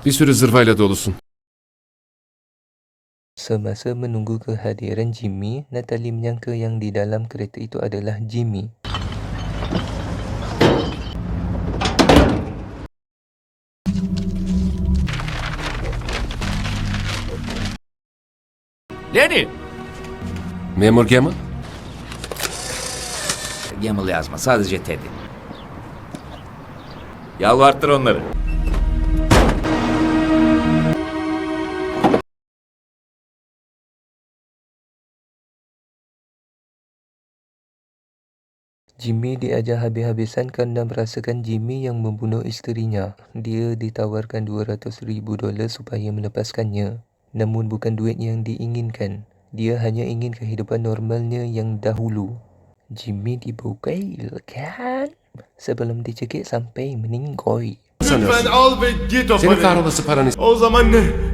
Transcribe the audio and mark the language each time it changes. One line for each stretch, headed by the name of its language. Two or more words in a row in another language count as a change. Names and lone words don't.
Turkish: Bir sürü zırvayla dolusun.
Malay: Semasa menunggu kehadiran Jimmy, Natalie menyangka yang di dalam kereta itu adalah Jimmy.
Turkish: Lenny! Memur Gammon, Gamble yazma, sadece Teddy. Yalvarttır onları.
Malay: Jimmy diajar habis-habisan kerana merasakan Jimmy yang membunuh isterinya. Dia ditawarkan $200,000 supaya melepaskannya. Namun bukan duit yang diinginkan. Dia hanya ingin kehidupan normalnya yang dahulu. Jimmy dibukailkan sebelum dicekik sampai meninggoy.
Turkish: Lütfen al ve git o senin parayı. kahrolası paranı... O zaman ne?